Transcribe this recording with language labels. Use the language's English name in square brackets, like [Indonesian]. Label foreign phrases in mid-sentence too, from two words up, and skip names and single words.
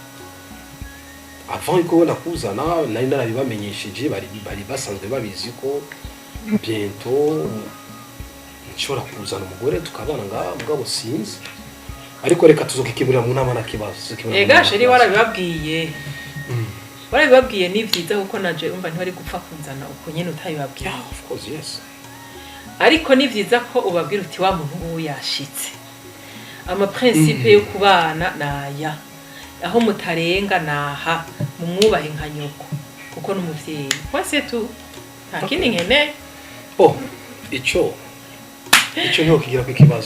[Rundi] avant yuko wenda kuzana nari narabibamenyesheje bari basanzwe babizi ko bientôt nshobora kuzana umugore tukabana ngaha mugabo sinzi ariko reka tuzokikiburira mu nama nakibazo sheri warabibabwiye warabibabwiye ni vyiza kuko naje umva ntibari gupfa kunzana uko nyene utayibabwiye. [English] Of course, yes. [Rundi] Ariko ni vyiza ko ubabwira uti wa muntu uwo yashitse ama principe yo kubana naya aho mutarenga naha mumwubahe nka nyoko kuko n'umuvyeyi wese tu nta kindi nkene ico niho kigira ku kibazo